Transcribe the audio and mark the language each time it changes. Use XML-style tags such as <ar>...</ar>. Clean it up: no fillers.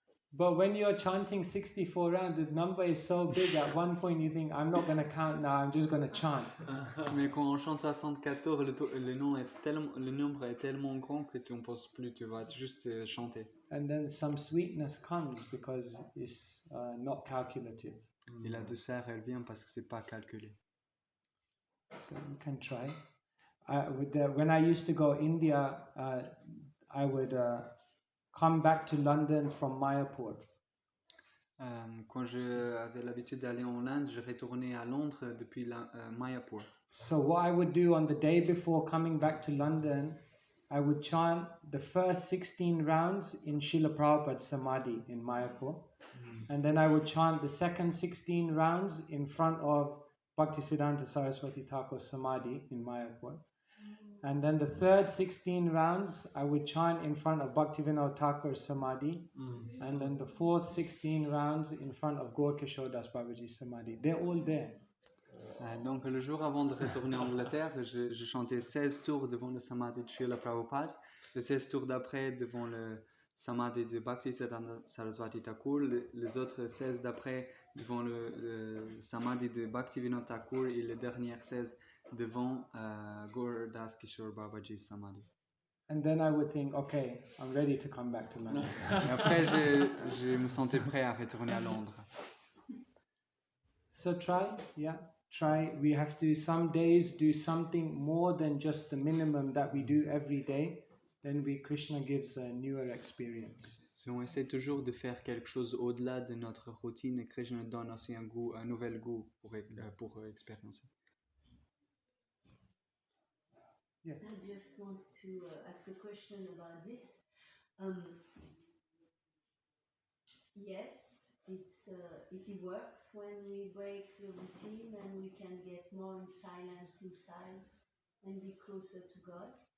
<en>But when you're chanting 64 rounds, the number is so big, at one point you think, I'm not going to count now, I'm just going to chant.</en> <fr>Mais quand on chante 64 tours, le nombre est tellement grand que tu ne penses plus, tu vas juste chanter.</fr> <en>And then some sweetness comes because it's not calculative.</en> <fr>Et la douceur, elle vient parce que c'est pas calculé.</fr> <en>So you can try. When I used to go India, I would come back to London from Mayapur.</en> <fr>Quand j'avais l'habitude d'aller en Inde, je retournais à Londres depuis Mayapur.</fr> <en>So what I would do on the day before coming back to London, I would chant the first 16 rounds in Srila Prabhupada's Samadhi in Mayapur. And then I would chant the second 16 rounds in front of Bhaktisiddhanta Saraswati Thakur's Samadhi in Mayapur. And then the third 16 rounds, I would chant in front of Bhaktivinoda Thakur's Samadhi. And then the fourth 16 rounds in front of Gaur Kishore Das Babaji's Samadhi. They're all there.</en> <fr>Donc le jour avant de retourner en Angleterre, je chantais 16 tours devant le Samadhi de Srila Prabhupada, les 16 tours d'après devant le Samadhi de Bhaktisiddhanta Saraswati Thakur, les autres 16 d'après devant le Samadhi de Bhaktivinoda Thakur et les dernières 16 devant Gaur Das Kishore Babaji's Samadhi.</fr> <en>And then I would think, okay, I'm ready to come back to London.</en> <fr>Et après, je me sentais prêt à retourner à Londres.</fr> <en>So try. We have to some days do something more than just the minimum that we do every day. Then Krishna gives a newer experience.</en> <fr>Si on essaie toujours de faire quelque chose au-delà de notre routine, Krishna donne aussi un nouvel goût pour expérimenter.</fr> <en>Yes. I just want to ask a question about this. Yes, it works when we break the routine and we can get more in silence inside and be closer to God.</en>